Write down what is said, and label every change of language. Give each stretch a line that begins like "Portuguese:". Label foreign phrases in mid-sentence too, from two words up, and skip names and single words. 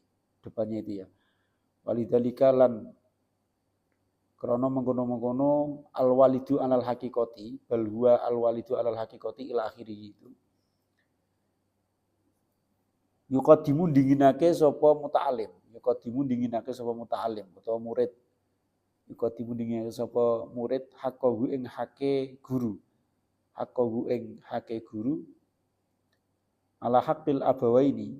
Indonesian: Depannya itu ya.
Arabic: Walidzalika
Javanese: lan krana mengkono-mengkono
Arabic: الوالد على الحقيقة بل هو الوالد على الحقيقة إلى آخره itu.
Javanese: Yuqaddimu dinginake sapa muta'alim. Yuqaddimu dinginake sapa muta'alim utawa murid. Yuqaddimu dinginake sapa murid haqqahu ing hake guru. Haqqahu ing hake guru
Arabic: على حق الأبوين.